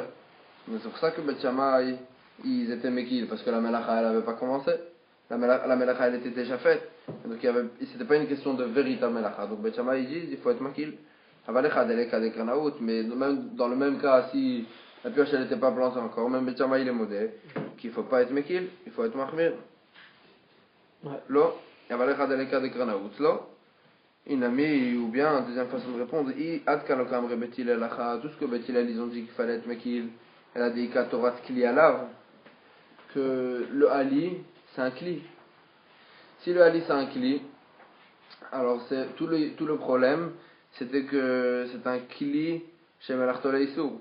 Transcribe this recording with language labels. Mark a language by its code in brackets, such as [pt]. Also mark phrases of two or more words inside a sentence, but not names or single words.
[fr] Mais c'est pour ça que Bet Shammai ils étaient Mekil, parce que la Melacha elle avait pas commencé. La Melacha elle était déjà faite. Donc c'était pas une question de véritable Melacha. Donc Bet Shammai ils disent il faut être Makil. Mais même, dans le même cas, si la pioche elle n'était pas plantée encore, même Bet Shammai il est modé, qu'il ne faut pas être Mekil, il faut être Mahmir. [he] לא, לא. אי נמי, [fr] ou bien, deuxième façon de répondre, tout ce que Bet Hillel ils ont dit qu'il fallait être Mekil, elle a dit [he] כתורת כלי עליו, [fr] que le Ali c'est un Kli. Si le Ali c'est un Kli, alors c'est tout le problème, c'était que c'est un Kli chez Melartole Issour.